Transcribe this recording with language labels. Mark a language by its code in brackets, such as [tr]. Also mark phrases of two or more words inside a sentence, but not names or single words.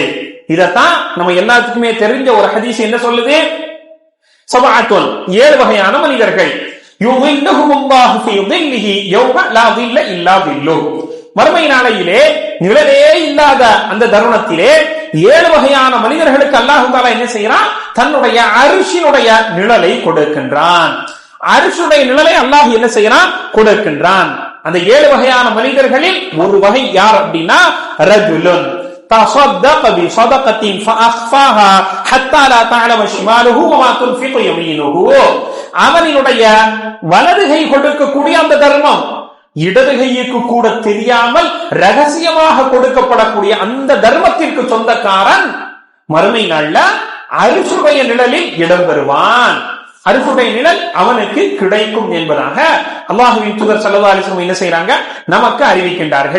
[ta] இதத்தான் நம்ம எல்லாத்துக்குமே தெரிஞ்ச ஒரு ஹதீஸ் என்ன சொல்லுது, சபஅத்துன், 7 வகையான மனிதர்கள், [ar] يظلهم الله في ظله يوم لا ظل إلا ظله, [ta] மறுமை நாளையிலே நிழலே இல்லாத அந்த தருணத்திலே 7 வகையான மனிதர்களுக்கு அல்லாஹ் தஆலா என்ன செய்யறான், தன்னுடைய அர்ஷினுடைய நிழலை கொடுக்கின்றான். அர்ஷுடைய நிழலை அல்லாஹ் என்ன செய்யறான், கொடுக்கின்றான். அந்த 7 வகையான மனிதர்களில் ஒரு வகை யார் அப்படின்னா, [ar] رجل تصدق بصدقة فأخفاها حتى لا تعلم شماله وما تنفق يمينه, [ta] அவனுடைய வலதுகை கொடுக்கக்கூடிய அந்த தர்மம் இடது கைக்கு கூட தெரியாமல் ரகசியமாக கொடுக்கப்படக்கூடிய அந்த தர்மத்திற்கு சொந்தக்காரன் மறுமை நாள்ல அரிசுடைய நிழலில் இடம் பெறுவான். அரிசுடைய நிழல் அவனுக்கு கிடைக்கும் என்பதாக அல்லாஹ்வின் தூதர் [ar] صلى الله عليه وسلم [ta] என்ன செய்றாங்க, நமக்கு அறிவிக்கின்றார்கள்.